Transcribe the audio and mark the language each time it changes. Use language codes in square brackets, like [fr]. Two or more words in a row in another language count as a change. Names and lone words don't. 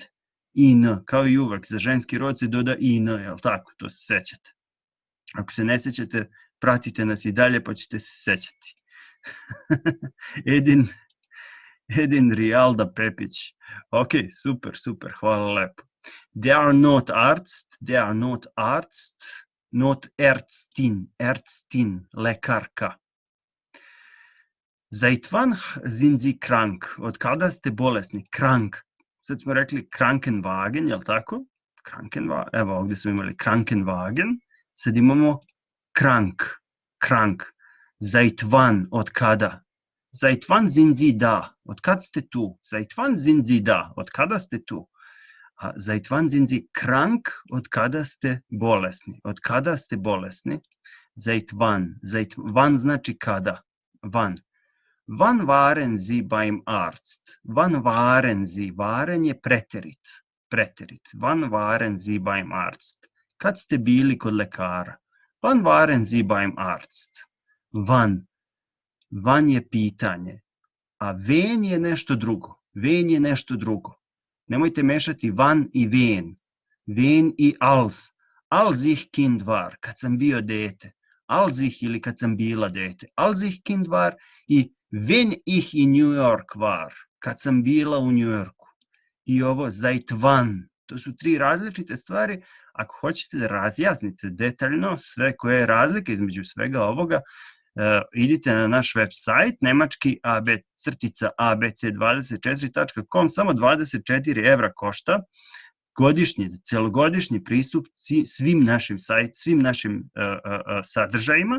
[sr] In, kao i uvek, za ženski rod se doda in, jel tako, to se sećate. Ako se ne sećate, pratite nas i dalje pa ćete se sećati. Edin Rijalda Pepić. Ok, super, hvala lepo. [de] Der Notarzt, Ärztin, lekarka. Seit wann sind Sie krank? [sr] Od kada ste bolesni? Krank. Sad smo rekli Krankenwagen, jel tako? Evo ovdje smo imali Krankenwagen. Sad imamo krank. [de] Seit wann, [sr] od kada? [de] Seit wann sind Sie da? [sr] Od kad ste tu? [de] Seit wann sind Sie da? [sr] Od kada ste tu? [de] A seit wann sind Sie krank? [sr] Od kada ste bolesni? Od kada ste bolesni? [de] Seit wann [sr] znači kada? [de] Wann waren Sie beim Arzt? Wann waren Sie? Waren [sr] je preterit. [de] Wann waren Sie beim Arzt? [sr] Kad ste bili kod lekara? [de] Wann waren Sie beim Arzt? [sr] Wann je pitanje. A wen je nešto drugo. Ven je nešto drugo. Nemojte mešati van i ven. [de] Ven i als. Als ich Kind war, [sr] kad sam bio dete. [de] Als ich [sr] ili kad sam bila dete. [de] Als ich Kind war i wenn ich in New York war, [sr] kad sam bila u New Yorku. I ovo [de] seit wann. [sr] To su 3 različite stvari. Ako hoćete da razjasnite detaljno sve koje je razlika između svega ovoga, idite na naš web sajt nemački abc24.com, samo 24 evra košta godišnji, celogodišnji pristup svim našim sadržajima.